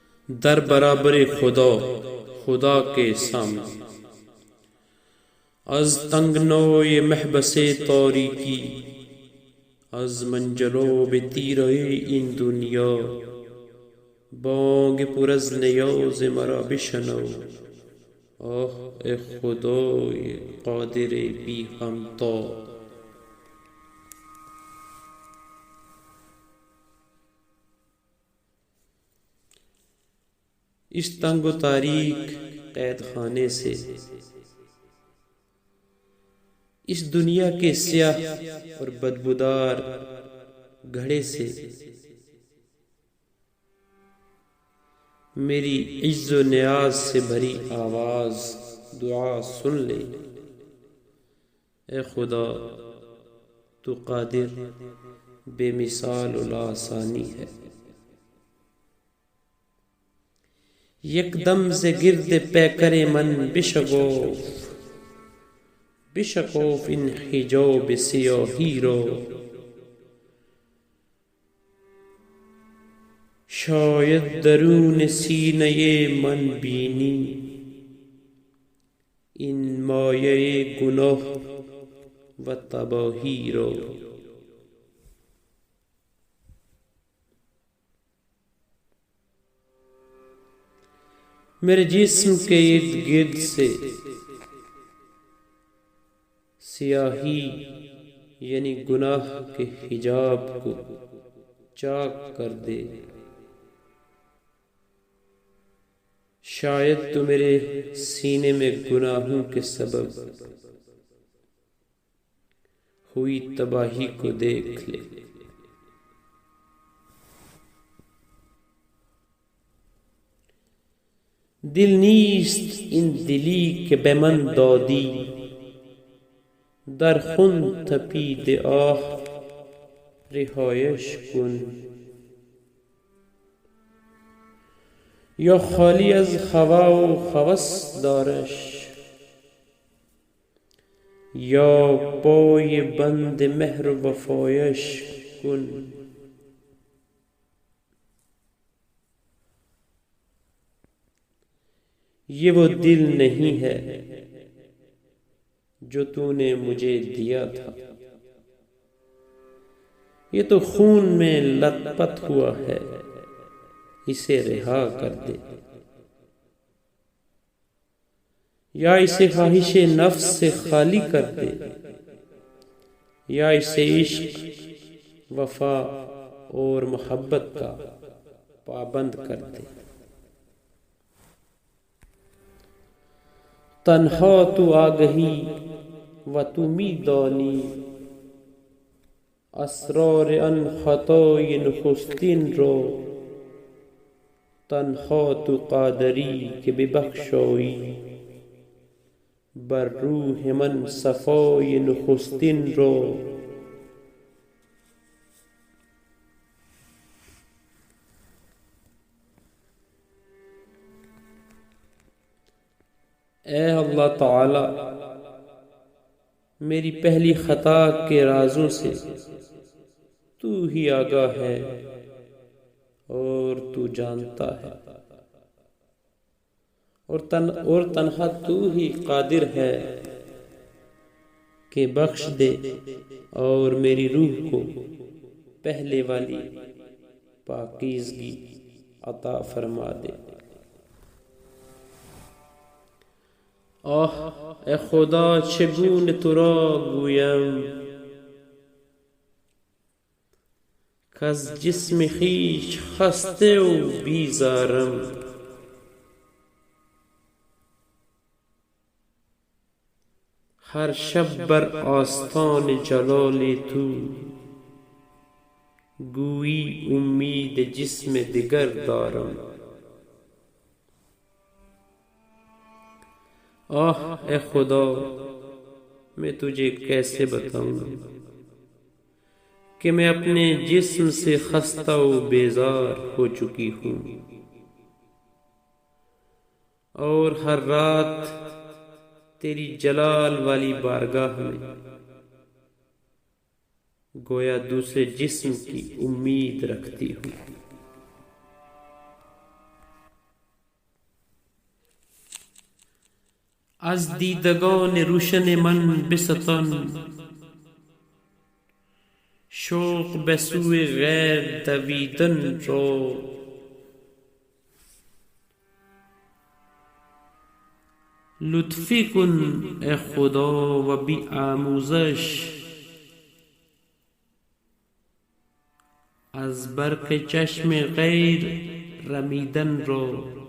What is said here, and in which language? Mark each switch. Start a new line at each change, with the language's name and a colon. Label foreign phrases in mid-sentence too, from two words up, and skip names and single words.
Persian: در برابر خدا،
Urdu: خدا کے سامنے،
Persian: از تنگنای محبس تاریکی، از منجلاب تیره این دنیا، بانگ پر از نیاز مرا بشنو. آه ای خدای قادر بی همتا.
Urdu: اس تنگ و تاریک قید خانے سے، اس دنیا کے سیاہ اور بدبودار گھڑے سے میری عجز و نیاز سے بھری آواز دعا سن لے. اے خدا، تو قادر، بے مثال و لاسانی ہے.
Persian: یک دم ز گرد پیکر من بشکوف این حجاب سیاهی را. شاید درون سینه من بینی این مایه گناه و تباہی را.
Urdu: میرے جسم کے ارد گرد سے سیاہی یعنی گناہ کے حجاب کو چاک کر دے. شاید تو میرے سینے میں گناہوں کے سبب ہوئی تباہی کو دیکھ لے.
Persian: دل نیست این دلی که به من دادی، در خون تپید آه رهایش کن. یا خالی از هوا و هوس دارش، یا پای بند مهر و وفایش کن.
Urdu: یہ وہ دل نہیں ہے جو تو نے مجھے دیا تھا، یہ تو خون میں لت پت ہوا ہے، اسے رہا کر دے. یا اسے خواہش نفس سے خالی کر دے، یا اسے عشق، وفا اور محبت کا پابند کر دے.
Persian: تنہا تو آگہی و تو می دانی، اسرار آن خطای نخستین را. تنہا تو قادری که ببخشایی بر روح من صفای نخستین را.
Urdu: اے اللہ تعالی، میری پہلی خطا کے رازوں سے تو ہی آگاہ ہے اور تو جانتا ہے، اور تنہا تو ہی قادر ہے کہ بخش دے اور میری روح کو پہلے والی پاکیزگی عطا فرما دے.
Persian: آه ای خدا، چگونه تو را گویم کز جسم خویش خسته و بیزارم. ہر شب بر آستان جلال تو گویی امید جسم دیگر دارم.
Urdu: آہ اے خدا، میں تجھے کیسے بتاؤں کہ میں اپنے جسم سے خستہ و بیزار ہو چکی ہوں، اور ہر رات تیری جلال والی بارگاہ میں گویا دوسرے جسم کی امید رکھتی ہوں.
Persian: از دیدگان روشن من بستان، شوق به سوی غیر دویدن را. لطفی کن ای خدا و بی آموزش، از برق چشم غیر رمیدن را.